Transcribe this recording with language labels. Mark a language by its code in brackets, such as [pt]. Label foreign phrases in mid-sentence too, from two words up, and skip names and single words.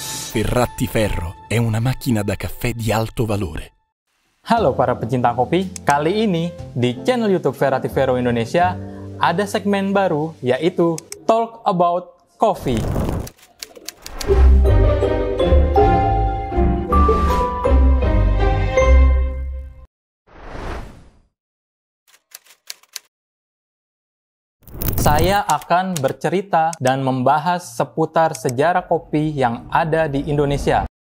[it] Ferratiferro è una macchina da caffè di alto valore. [id] Halo para pecinta kopi, kali ini di channel YouTube Ferratiferro Indonesia ada segmen baru yaitu Talk About Coffee. Saya akan bercerita dan membahas seputar sejarah kopi yang ada di Indonesia.